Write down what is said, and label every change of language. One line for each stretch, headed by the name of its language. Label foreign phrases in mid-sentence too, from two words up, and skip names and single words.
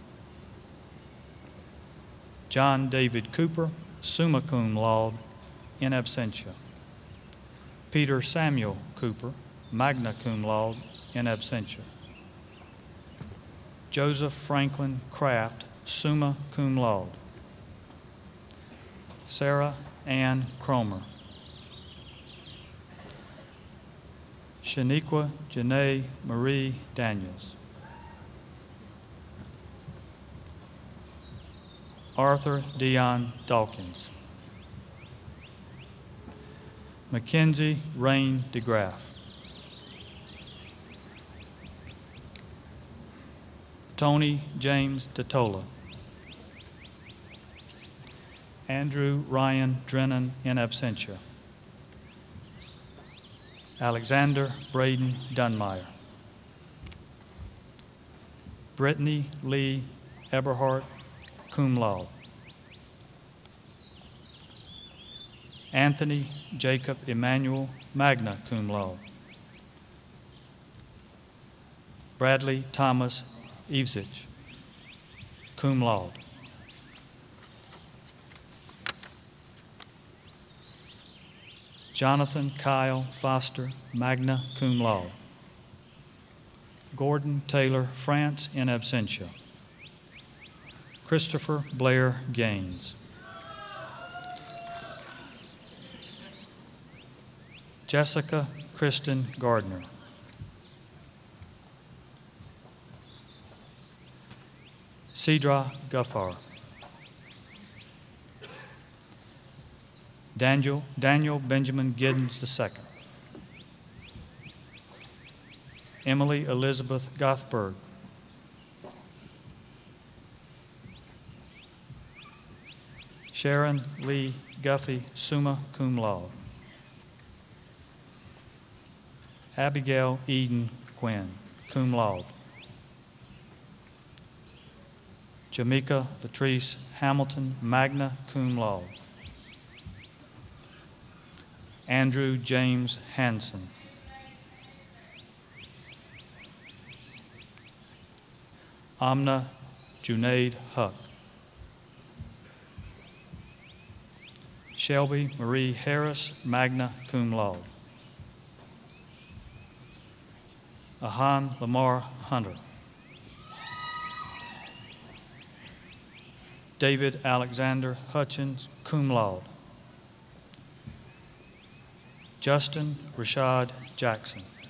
English: John David Cooper,
Latin: summa cum laude, in absentia.
English: Peter Samuel Cooper,
Latin: magna cum laude, in absentia.
English: Joseph Franklin Kraft,
Latin: summa cum laude.
English: Sarah Ann Cromer. Shaniqua Janae Marie Daniels. Arthur Dion Dawkins. Mackenzie Rain DeGraff. Tony James Totola. Andrew Ryan Drennan,
Latin: in absentia.
English: Alexander Braden Dunmeyer. Brittany Lee Eberhardt,
Latin: cum laude.
English: Anthony Jacob Emmanuel,
Latin: magna cum laude.
English: Bradley Thomas Evesich,
Latin: cum laude.
English: Jonathan Kyle Foster,
Latin: magna cum laude.
English: Gordon Taylor France,
Latin: in absentia.
English: Christopher Blair Gaines. Jessica Kristen Gardner. Cedra Guffar. Daniel Benjamin Giddens II. Emily Elizabeth Gothberg. Sharon Lee Guffey,
Latin: summa cum laude.
English: Abigail Eden Quinn,
Latin: cum laude.
English: Jamaica Latrice Hamilton,
Latin: magna cum laude.
English: Andrew James Hanson. Amna Junaid Huck. Shelby Marie Harris,
Latin: magna cum laude.
English: Ahan Lamar Hunter. David Alexander Hutchins,
Latin: cum laude.
English: Justin Rashad Jackson.